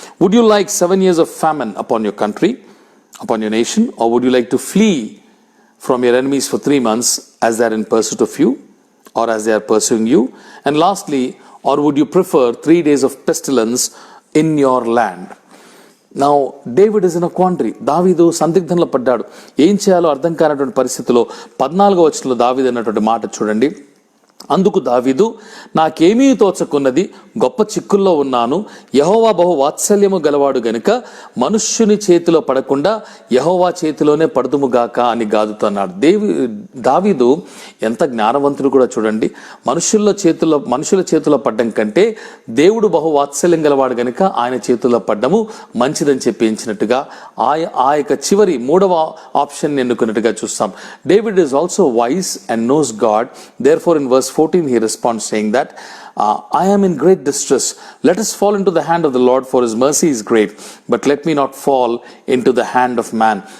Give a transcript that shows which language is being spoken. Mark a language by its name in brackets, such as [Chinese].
[English] Would you like 7 years of famine upon your country, upon your nation, or would you like to flee from your enemies for 3 months as they are in pursuit of you, or as they are pursuing you? And lastly, or would you prefer 3 days of pestilence in your land? Now David is in a quandary. [Telugu] దావీదు సందిగ్ధంలో పడ్డాడు. ఏం చేయాలో అర్థం కానటువంటి పరిస్థితిలో 14వ వచనంలో దావీదు అన్నటువంటి మాట చూడండి. అందుకు దావీదు, నాకేమీ తోచకున్నది, గొప్ప చిక్కుల్లో ఉన్నాను, యెహోవా బహు వాత్సల్యము గలవాడు గనుక మనుష్యుని చేతిలో పడకుండా యెహోవా చేతిలోనే పడుదుముగాక అని గాదుతో అన్నాడు. దావీదు ఎంత జ్ఞానవంతుడు కూడా చూడండి. మనుషుల చేతిలో పడ్డం కంటే దేవుడు బహు వాత్సల్యం గలవాడు గనుక ఆయన చేతుల్లో పడ్డము మంచిదని చెప్పించినట్టుగా ఆ యొక్క చివరి 3వ ఆప్షన్ ఎన్నుకున్నట్టుగా చూస్తాం. [English] David is also wise and knows God. Therefore in verse 14 he responds saying that I am in great distress, let us fall into the hand of the Lord, for his mercy is great, but let me not fall into the hand of man.